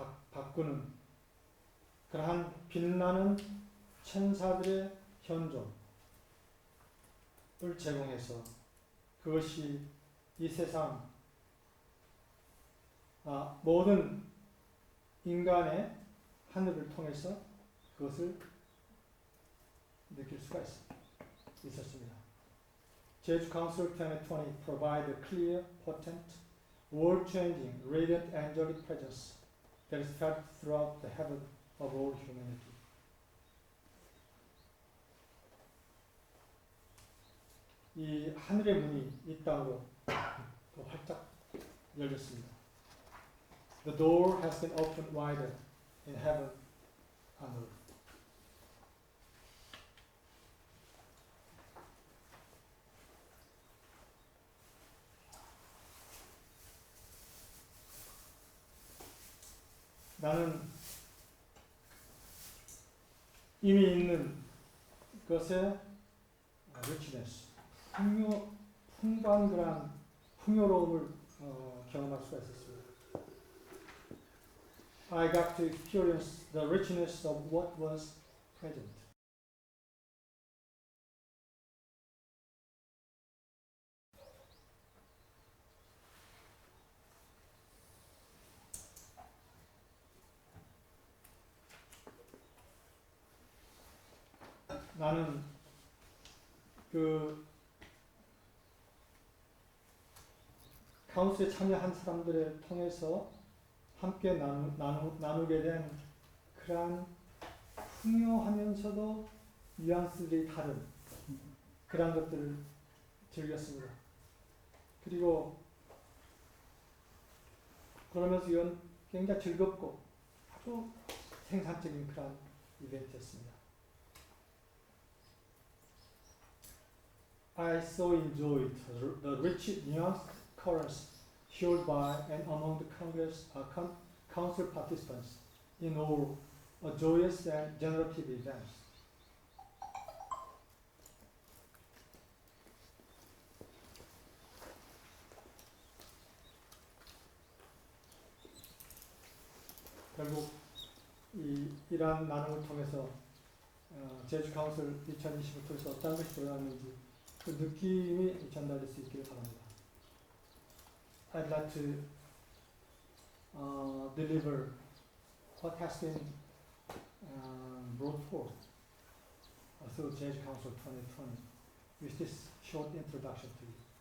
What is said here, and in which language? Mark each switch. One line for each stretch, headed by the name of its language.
Korean: 바꾸는 그러한 빛나는 천사들의 현존을 제공해서 그것이 이 세상 모든 인간의 하늘을 통해서 그것을 느낄 수가 있었습니다.
English: 제주카운슬 2020 provide a clear, potent, world-changing, radiant angelic presence that is felt throughout the heaven of all humanity.
Korean: 이 하늘의 문이 이 땅으로 활짝 열렸습니다.
English: The door has been opened wider in heaven and earth.
Korean: 나는 이미 있는 것의 richness, 풍부한 풍요로움을 경험할 수가 있었습니다.
English: I got to experience the richness of what was present.
Korean: 나는 카운슬에 참여한 사람들을 통해서 함께 나누게 된 그러한 풍요하면서도 뉘앙스들이 다른 그런 것들을 즐겼습니다. 그리고 그러면서 이건 굉장히 즐겁고 아주 생산적인 그런 이벤트였습니다.
English: I so enjoyed the rich nuanced currents shared by and among the council participants in all a joyous and generative events.
Korean: 결국 이러한 나눔을 통해서 제주 카운슬 2020을 통해서 어떤 것이 드러났는지 그 느낌이 전달될 수 있기를 바랍니다.
English: I'd like to deliver what has been brought forth through Jeju Council 2020 with this short introduction to you.